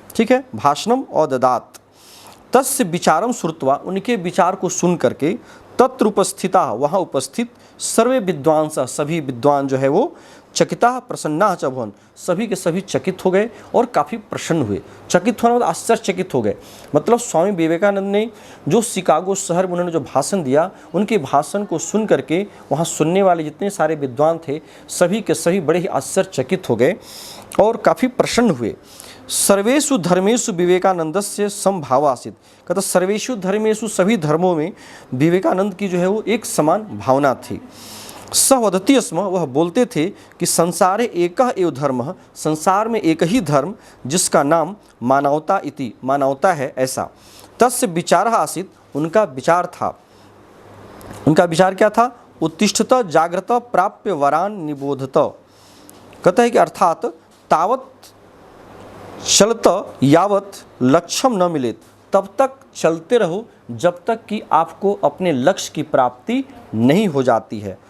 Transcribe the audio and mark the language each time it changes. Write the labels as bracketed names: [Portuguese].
[Hindi] ठीक है, [Sanskrit] भाषणम अददात्। तस्य विचारम श्रुत्वा, [Hindi] उनके विचार को सुन करके [Sanskrit] तत्र उपस्थिता, [Hindi] वहाँ उपस्थित [Sanskrit] सर्वे विद्वांस, [Hindi] सभी विद्वान जो है वो [Sanskrit] चकिता प्रसन्ना च भवन, [Hindi] सभी के सभी चकित हो गए और काफ़ी प्रसन्न हुए। चकित होना मतलब आश्चर्यचकित हो गए। मतलब स्वामी विवेकानंद ने जो शिकागो शहर में उन्होंने जो भाषण दिया, उनके भाषण को सुन करके वहाँ सुनने वाले जितने सारे विद्वान थे सभी के सभी बड़े ही आश्चर्यचकित हो गए और काफ़ी प्रसन्न हुए। [Sanskrit] सर्वेषु धर्मेषु विवेकानंदस्य समभाव आसीत्। [Hindi] कहता [Sanskrit] सर्वेषु धर्मेषु, [Hindi] सभी धर्मों में विवेकानंद की जो है वो एक समान भावना थी। [Sanskrit] स वदति स्म, [Hindi] वह बोलते थे कि [Sanskrit] संसारे एकः एव धर्मः, [Hindi] संसार में एक ही धर्म जिसका नाम [Sanskrit] मानवता इति, [Hindi] मानवता है ऐसा। [Sanskrit] तस्य विचारः आसीत्, [Hindi] उनका विचार था। उनका विचार क्या था? [Sanskrit] उत्तिष्ठत जागृत प्राप्य वरान निबोधत। [Hindi] कहता है कि [Sanskrit] अर्थात तावत चलत यावत लक्ष्यम न मिलेत, [Hindi] तब तक चलते रहो जब तक कि आपको अपने लक्ष्य की प्राप्ति नहीं हो जाती है।